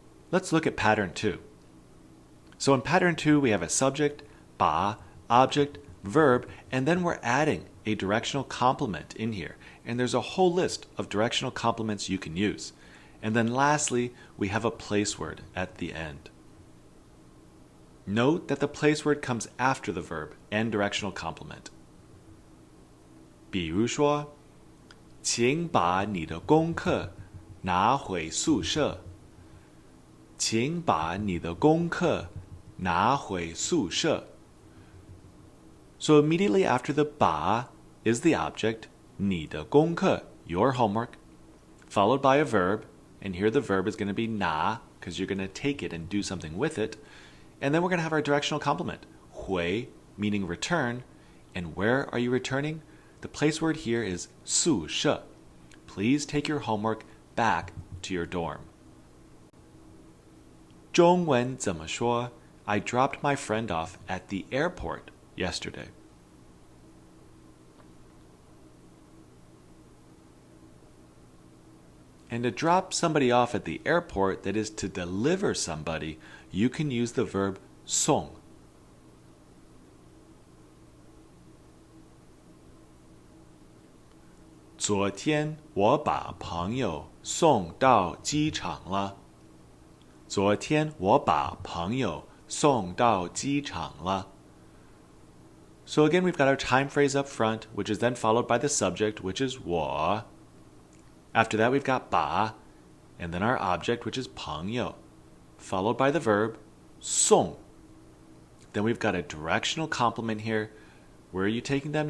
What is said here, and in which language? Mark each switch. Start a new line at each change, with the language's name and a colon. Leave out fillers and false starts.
English: Let's look at pattern 2. So in pattern 2, we have a subject, 把, object, verb, and then we're adding a directional complement in here. And there's a whole list of directional complements you can use. And then lastly, we have a place word at the end. Note that the place word comes after the verb and directional complement.
Chinese: 比如说，请把你的功课拿回宿舍。请把你的功课拿回宿舍。
English: So immediately after the 把 is the object, 你的功课, your homework, followed by a verb, and here the verb is going to be 拿, because you're going to take it and do something with it. And then we're going to have our directional complement, 回, meaning return. And where are you returning? The place word here is 宿舍. Please take your homework back to your dorm.
Chinese: 中文怎么说?
English: I dropped my friend off at the airport yesterday. And to drop somebody off at the airport, that is to deliver somebody, you can use the verb 送.
Chinese: 昨天我把朋友送到机场了。昨天我把朋友送到机场了。
English: So again, we've got our time phrase up front, which is then followed by the subject, which is 我. After that, we've got 把, and then our object, which is 朋友, followed by the verb 送. Then we've got a directional complement here. Where are you taking them?